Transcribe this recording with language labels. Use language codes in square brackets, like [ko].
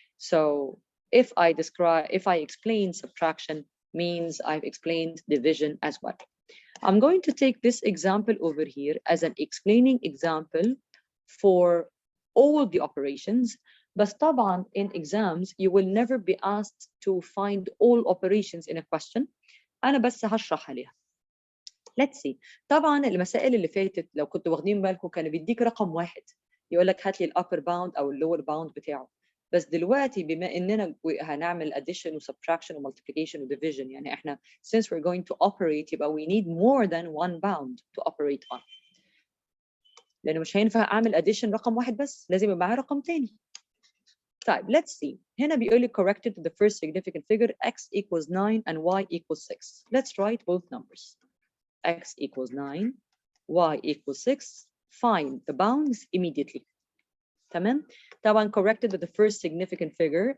[en] So if I explain subtraction, means I've explained division as well. I'm going to take this example over here as an explaining example for all the operations. But طبعا in exams, you will never be asked to find all operations in a question. [ar] أنا بس هشرح عليها. [en] Let's see. [ar] طبعا المسائل اللي فاتت لو كنتوا واخدين بالكم كان بيديك رقم واحد يقول لك هات لي الupper bound أو lower bound بتاعه. بس دلوقتي بما إننا هنعمل addition و subtraction و multiplication و division، يعني إحنا [en] since we're going to operate [ar] يبقى [en] we need more than one bound to operate on. [ar] لأنه مش هينفع أعمل addition رقم واحد بس، لازم يبقى معاه رقم تاني. [en] طيب let's see. [ar] هنا بيقول لي [en] corrected to the first significant figure x equals 9 and y equals 6. Let's write both numbers. X equals 9, y equals 6. Find the bounds immediately. تمام؟ طبعا corrected to the first significant figure.